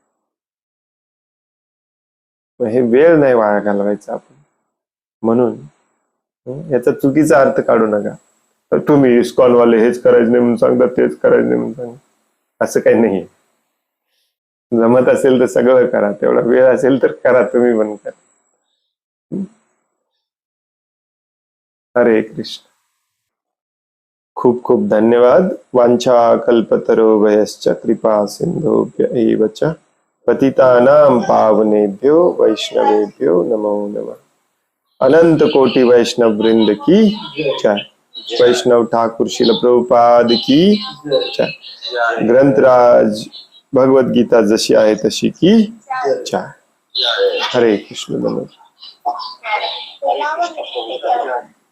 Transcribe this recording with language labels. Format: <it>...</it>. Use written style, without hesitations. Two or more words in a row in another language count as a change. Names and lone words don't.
<mr>हे वेळ नाही वाया घालवायचा आपण. म्हणून याचा चुकीचा अर्थ काढू नका. तर तुम्ही इस्कॉन वाले हेच करायचं नाही म्हणून सांगतात, तेच करायचं नाही म्हणून सांगतात, असं काही नाही. जमत असेल तर सगळं करा, तेवढा वेळ असेल तर करा, तुम्ही पण करा. हरे कृष्ण. खूप खूप धन्यवाद.</mr> <sa>वांछा कल्पतरुभ्यश्च कृपा सिंधुभ्य एव च पतितानां पावनेभ्यो वैष्णवेभ्यो नमो नमः.</sa> <hi>अनंत कोटि वैष्णव वृंद की जय. वैष्णव ठाकुर शिल प्रभुपाद की जय.</hi> <mr>ग्रंथराज भगवत गीता जशी आहे तशी</mr> <hi>की जय.</hi> <mr>हरे कृष्ण. नमः.</mr>